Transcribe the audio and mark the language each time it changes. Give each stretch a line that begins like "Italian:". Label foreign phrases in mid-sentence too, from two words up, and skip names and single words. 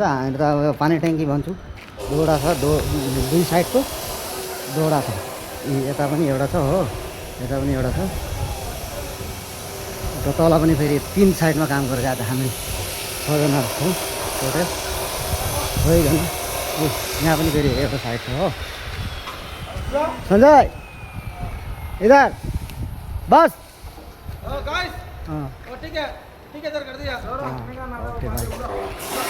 Nepali: हामी त अब पानी ट्याङ्की भन्छौँ। दोडा छ, दुई साइडको दोडा छ, यता पनि एउटा छ हो, यता पनि एउटा छ। र तल पनि फेरि 3 साइडमा काम गरेर आज हामी 6जना छौँ टोटल 6जना। यहाँ पनि फेरि एउटा साइड छ हो।
Hindi: सञ्जय इधर बस। गाइस हाँ ठीक है सर, कर दिया। ओके भाई।